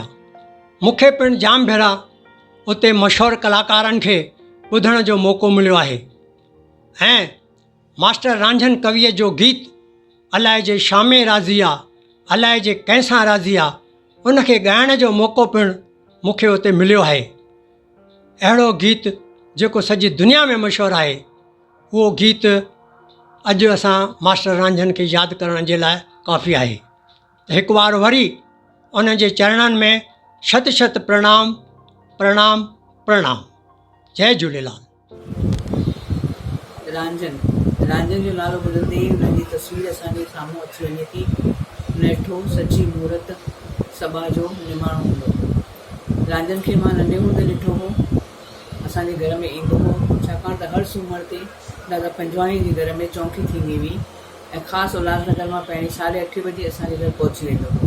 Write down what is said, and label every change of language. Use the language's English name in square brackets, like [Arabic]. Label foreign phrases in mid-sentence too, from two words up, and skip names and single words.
[Sindhi] मूंखे पिणु जाम भेरा उते मशहूरु कलाकारनि खे ॿुधण जो मौक़ो मिलियो आहे ऐं मास्टर रांझन कविअ जो गीत अलाए जे शामे राज़ी आहे, अलाए जे कंहिंसां राज़ी आहे, उनखे ॻाइण जो मौक़ो पिणु मूंखे उते मिलियो आहे। अहिड़ो गीत जेको सॼी दुनिया में मशहूरु आहे, उहो गीत अॼु असां मास्टर रांझन खे यादि करण जे लाइ काफ़ी आहे। हिकु बार वरी उन जे चरणनि में शत शत प्रणाम प्रणाम प्रणाम। जय झूलेलाल। रांझन जो नालो ॿुधंदे ई उन्हनि जी तस्वीर असांजे साम्हूं अची वञे थी। नेठो सची मूर्त सभा जो निमाणो हूंदो। रांझन खे मां नंढे हूंदे ॾिठो हो, असांजे घर में ईंदो हो, छाकाणि त हर सूमर ते दादा पंजवाणी जे घर में चौकी थींदी हुई ऐं ख़ासि उल्हासनगर मां पहिरीं 8:30 बजे असांजे घर पहुची वेंदो हो।